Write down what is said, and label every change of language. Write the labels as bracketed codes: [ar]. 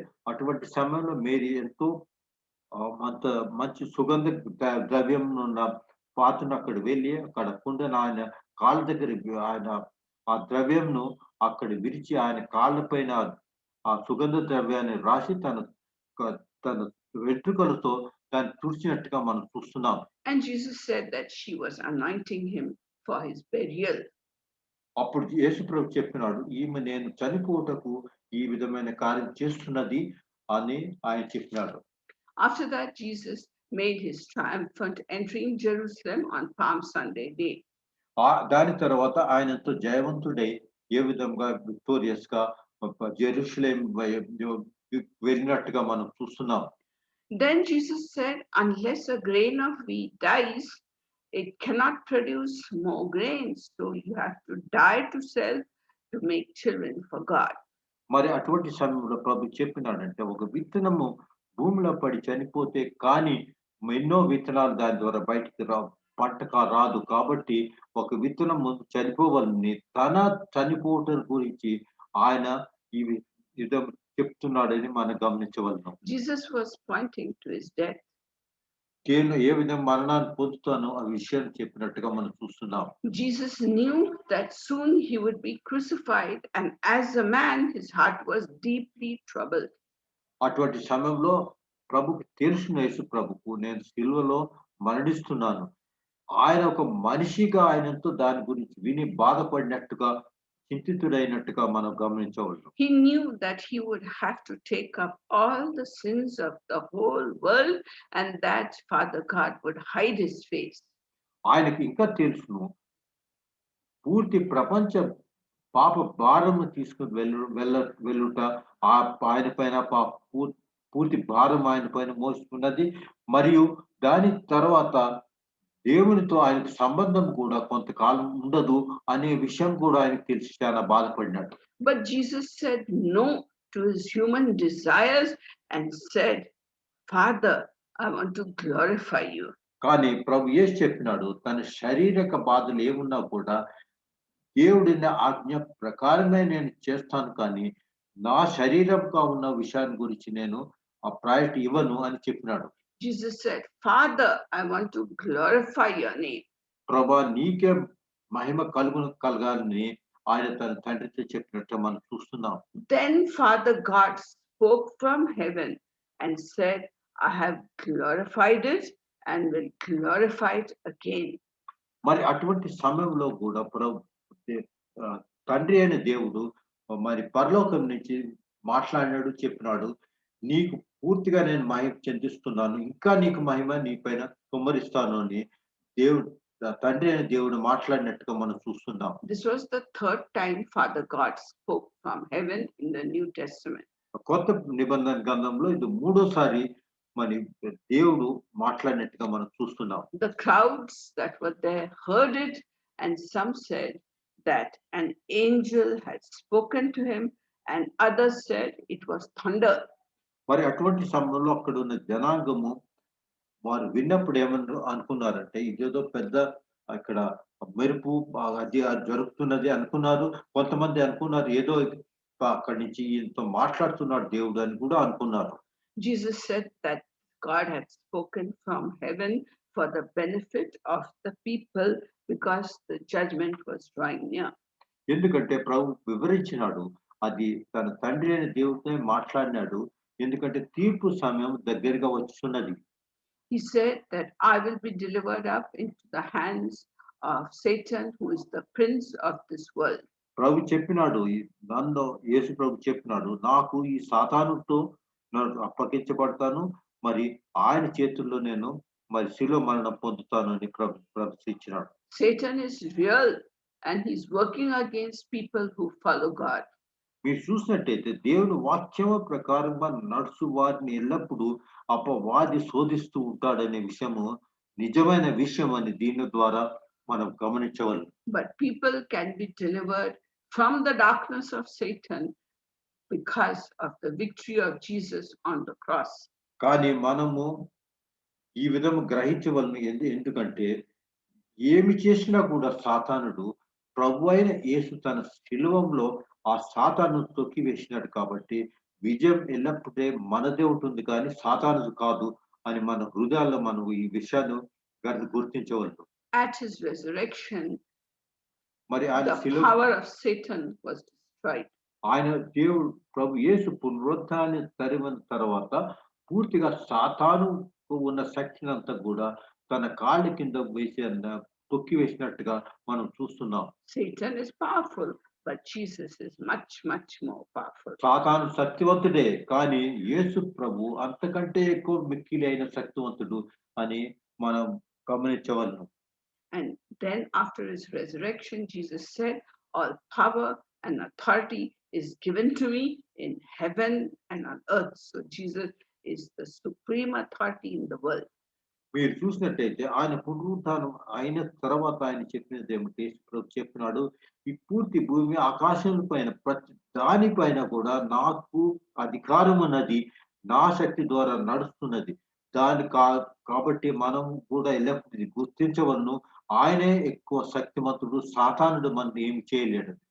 [te] అటువంటి సమయంలో మేరీ ఎంతో అంత మంచి సుగంధ ద్రవ్యం ఉన్న పాత్రను అక్కడ వెళ్ళి అక్కడ కుండను ఆయన కాళ్ళ దగ్గర ఆయన ఆ ద్రవ్యంను అక్కడ విరిచి ఆయన కాళ్ళ పైన ఆ సుగంధ ద్రవ్యాన్ని రాసి తన వెంట్రుకలతో దాన్ని తుడిచినట్టుగా మనం చూస్తున్నాం. [en] And Jesus said that she was anointing him for his burial. [te] అప్పుడు యేసు ప్రభు చెప్పినాడు, ఈమె నేను చనిపోవుటకు ఈ విధమైన కార్యం చేస్తున్నది అని ఆయన చెప్పినాడు. [en] After that, Jesus made his triumphant entry in Jerusalem on Palm Sunday day. [te] దాని తర్వాత ఆయన ఎంతో జయవంతుడై ఏ విధంగా విక్టోరియస్ గా జెరూసలేం వెళ్ళినట్టుగా మనం చూస్తున్నాం. [en] Then Jesus said, unless a grain of wheat dies, it cannot produce more grains. So you have to die to self to make children for God. [te] మరి అటువంటి సమయంలో ప్రభు చెప్పినాడంటే, ఒక విత్తనము భూమిలో పడి చనిపోతే కానీ ఎన్నో విత్తనాలు దాని ద్వారా బయటికి పంటగా రాదు. కాబట్టి ఒక విత్తనం ముందు చనిపోవాలని తన చనిపోవటం గురించి ఆయన ఈ విధం చెప్తున్నాడని మనం గమనించవలను. [en] Jesus was pointing to his death. [te] నేను ఏ విధంగా మరణాన్ని పొందుతానో ఆ విషయాన్ని చెప్పినట్టుగా మనం చూస్తున్నాం. [en] Jesus knew that soon he would be crucified, and as a man, his heart was deeply troubled. [te] అటువంటి సమయంలో ప్రభుకి తెలుసు, యేసు ప్రభుకు నేను సిలువలో మరణిస్తున్నాను. ఆయన ఒక మనిషిగా ఆయనతో దాని గురించి విని బాధపడినట్టుగా, చింతితుడైనట్టుగా మనం గమనించవచ్చు. [en] He knew that he would have to take up all the sins of the whole world, and that Father God would hide his face. [te] ఆయనకి ఇంకా తెలుసును, పూర్తి ప్రపంచ పాప భారము తీసుకుని వెళ్ళుట ఆయన పైన పూర్తి భారం ఆయన పైన మోసుకున్నది. మరియు దాని తర్వాత దేవునితో ఆయనకు సంబంధం కూడా కొంతకాలం ఉండదు అనే విషయం కూడా ఆయనకు తెలిసి చాలా బాధపడినాడు. [en] But Jesus said no to his human desires and said, Father, I want to glorify you. [te] కానీ ప్రభు యేసు చెప్పినాడు, తన శారీరక బాధలు ఏమున్నా కూడా దేవుడిన ఆజ్ఞ ప్రకారమే నేను చేస్తాను, కానీ నా శరీరంగా ఉన్న విషయాన్ని గురించి నేను ఆ ప్రయారిటీ ఇవ్వను అని చెప్పినాడు. [en] Jesus said, Father, I want to glorify your name. [te] ప్రభా నీకే మహిమ కలగాలని ఆయన తన తండ్రితో చెప్పినట్టు మనం చూస్తున్నాం. [en] Then Father God spoke from heaven and said, I have glorified it and will glorify it again. [te] మరి అటువంటి సమయంలో కూడా తండ్రి అయిన దేవుడు మరి పరలోకం నుంచి మాట్లాడినాడు, చెప్పినాడు, నీకు పూర్తిగా నేను మహిమ చెందిస్తున్నాను, ఇంకా నీకు మహిమ నీ పైన కుమ్మరిస్తాను అని దేవుడు, తండ్రి అయిన దేవుడు మాట్లాడినట్టుగా మనం చూస్తున్నాం. [en] This was the third time Father God spoke from heaven in the New Testament. [te] కొత్త నిబంధన గ్రంథంలో ఇది మూడోసారి మరి దేవుడు మాట్లాడినట్టుగా మనం చూస్తున్నాం. [en] The crowds that were there heard it, and some said that an angel had spoken to him, and others said it was thunder. [te] మరి అటువంటి సమయంలో అక్కడ ఉన్న జనాంగము వారు విన్నప్పుడు ఏమన్నారు అనుకున్నారంటే, ఇదేదో పెద్ద అక్కడ మెరుపు అది జరుగుతున్నది అనుకున్నారు. కొంతమంది అనుకున్నారు ఏదో అక్కడి నుంచి ఈయనతో మాట్లాడుతున్నాడు దేవుడు అని కూడా అనుకున్నారు. [en] Jesus said that God had spoken from heaven for the benefit of the people because the judgment was drawing near. [te] ఎందుకంటే ప్రభు వివరించినాడు, అది తన తండ్రి అయిన దేవుడితో మాట్లాడినాడు, ఎందుకంటే తీర్పు సమయం దగ్గరగా వస్తున్నది. [en] He said that I will be delivered up into the hands of Satan, who is the prince of this world. [te] ప్రభు చెప్పినాడు, నన్ను యేసు ప్రభు చెప్పినాడు, నాకు ఈ సాతానుతో నన్ను అప్పగించబడతాను, మరి ఆయన చేతుల్లో నేను మరి శిలువ మరణం పొందుతాను అని ప్రవచించినాడు. [en] Satan is real and he's working against people who follow God. [te] మీరు చూసినట్టయితే దేవుని వాక్యము ప్రకారంగా నడుచు వారిని ఎల్లప్పుడూ అపవాది శోధిస్తూ ఉంటాడనే విషయము నిజమైన విషయం అని దీని ద్వారా మనం గమనించవాలి. [en] But people can be delivered from the darkness of Satan because of the victory of Jesus on the cross. [te] కానీ మనము ఈ విధము గ్రహించవలను ఎందుకంటే ఏమి చేసినా కూడా సాతానుడు ప్రభు అయిన యేసు తన శిలువలో ఆ సాతాను తొక్కివేసినాడు కాబట్టి విజయం ఎల్లప్పుడే మనదే ఉంటుంది కానీ సాతానుది కాదు అని మన హృదయాల్లో మనం ఈ విషయాన్ని గుర్తించవలను. [en] At his resurrection, [te] మరి ఆయన [en] the power of Satan was destroyed. [te] ఆయన దేవుడు ప్రభు యేసు పునరుత్థానాన్ని తరిమిన తర్వాత పూర్తిగా సాతాను ఉన్న శక్తిని అంతా కూడా తన కాళ్ళ కింద వేసి తొక్కి వేసినట్టుగా మనం చూస్తున్నాం. [en] Satan is powerful, but Jesus is much, much more powerful. [te] సాతాను శక్తివంతుడే కానీ యేసు ప్రభు అంతకంటే ఎక్కువ మిక్కిలి అయిన శక్తివంతుడు అని మనం గమనించవలను. [en] And then after his resurrection, Jesus said, all power and authority is given to me in heaven and on earth. So Jesus is the supreme authority in the world. [te] మీరు చూసినట్టయితే ఆయన పునరుత్థానం అయిన తర్వాత ఆయన చెప్పినది ఏమిటి? చెప్పినాడు, ఈ పూర్తి భూమి ఆకాశం పైన ప్రతి దానిపైన కూడా నాకు అధికారం ఉన్నది, నా శక్తి ద్వారా నడుస్తున్నది. కాబట్టి మనం కూడా ఎల్లప్పుడూ గుర్తించవలను, ఆయనే ఎక్కువ శక్తిమంతుడు, సాతానుడు మనం ఏమి చేయలేడు.